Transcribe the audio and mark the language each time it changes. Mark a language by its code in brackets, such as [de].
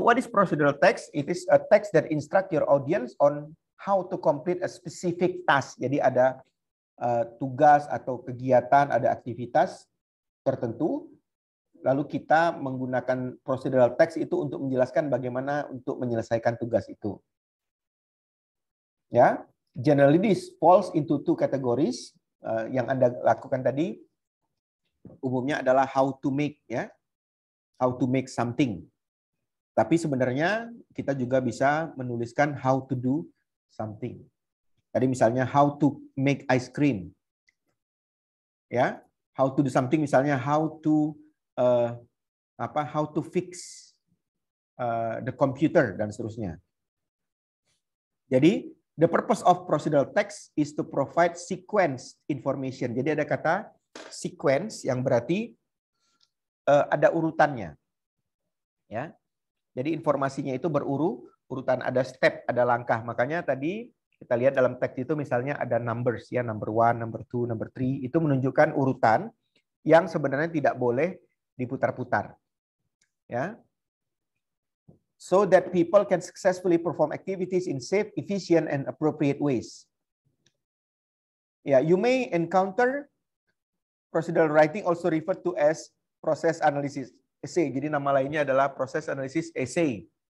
[en] What is procedural text? It is a text that instruct your audience on how to complete a specific task. [id] Jadi ada tugas atau kegiatan, ada aktivitas tertentu, lalu kita menggunakan procedural text itu untuk menjelaskan bagaimana untuk menyelesaikan tugas itu. [en] Ya, generally this falls into two categories. [id] Yang Anda lakukan tadi umumnya adalah [en] how to make, [id] ya, [en] how to make something. [id] Tapi sebenarnya kita juga bisa menuliskan [en] how to do something. [id] Tadi misalnya [en] how to make ice cream, ya, how to do something [id] misalnya [en] how to fix the computer [id] dan seterusnya. [en] Jadi the purpose of procedural text is to provide sequence information. [id] Jadi ada kata sequence yang berarti ada urutannya, ya. Jadi informasinya itu urutan, ada step, ada langkah. Makanya tadi kita lihat dalam teks itu misalnya ada numbers, ya, [en] number 1, number 2, number 3, [id] itu menunjukkan urutan yang sebenarnya tidak boleh diputar-putar. Ya. [en] So that people can successfully perform activities in safe, efficient, and appropriate ways. Yeah, you may encounter procedural writing also referred to as process analysis essay. [id] Jadi nama lainnya adalah process analysis essay.